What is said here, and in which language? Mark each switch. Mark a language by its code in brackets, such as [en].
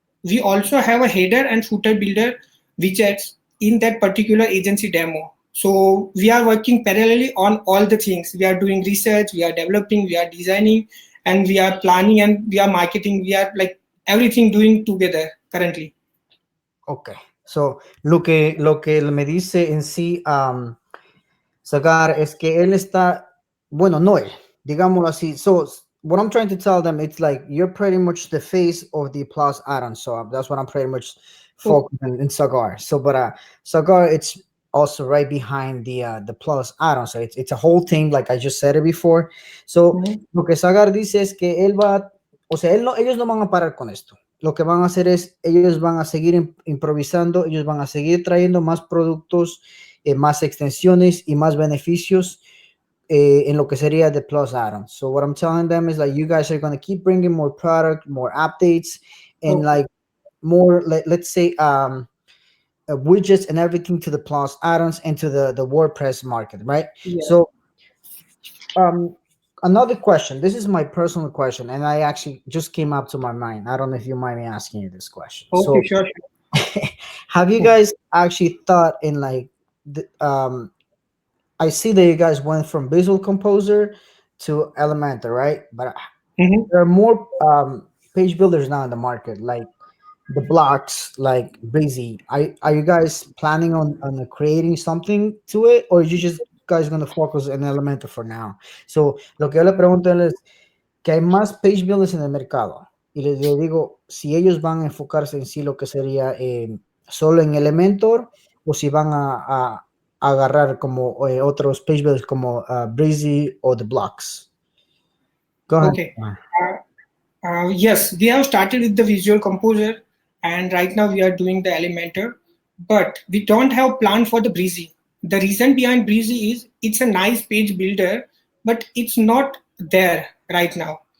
[en] We also have a header and footer builder widgets in that particular agency demo. So we are working parallelly on all the things. We are doing research, we are developing, we are designing, and we are planning and we are marketing. We are like everything doing together currently. Okay. [es] So, lo que me dice en sí, Sagar, es que él está, bueno, no él, digámoslo así. [en] So, what I'm trying to tell them, it's like you're pretty much the face of the Plus Addons. So that's what I'm pretty much Oh, focusing in Sagar. So, but Sagar, it's also right behind the Plus Addons. So it's a whole team, like I just said it before. So, mhm. [es] lo que Sagar dice es que él va, o sea, ellos no van a parar con esto. Lo que van a hacer es, ellos van a seguir improvisando, ellos van a seguir trayendo más productos, más extensiones y más beneficios en lo que sería the Plus Addons. [en] So what I'm telling them is like you guys are going to keep bringing more product, more updates, and Okay. like more, let's say, widgets and everything to the Plus Addons and to the WordPress market, right? Yeah. So um, another question. This is my personal question, and I actually just came up to my mind. I don't know if you mind me asking you this question. Okay, So sure, have you sure. guys actually thought in like I see that you guys went from Visual Composer to Elementor, right? But Mhm. there are more page builders now in the market, like the blocks, like Breezy. Are you guys planning on creating something to it, or you just guys gonna focus on Elementor for now? [es] So lo que yo le pregunto a él es que hay más page builders en el mercado y le digo si ellos van a enfocarse en sí lo que sería solo en Elementor o si van a agarrar como otros page builders como Breezy o The Blocks. [en] Go ahead. Okay. Yes, we have started with the Visual Composer, and right now we are doing the Elementor, but we don't have plan for the Breezy. The reason behind Breezy is it's a nice page builder, but it's not there right now.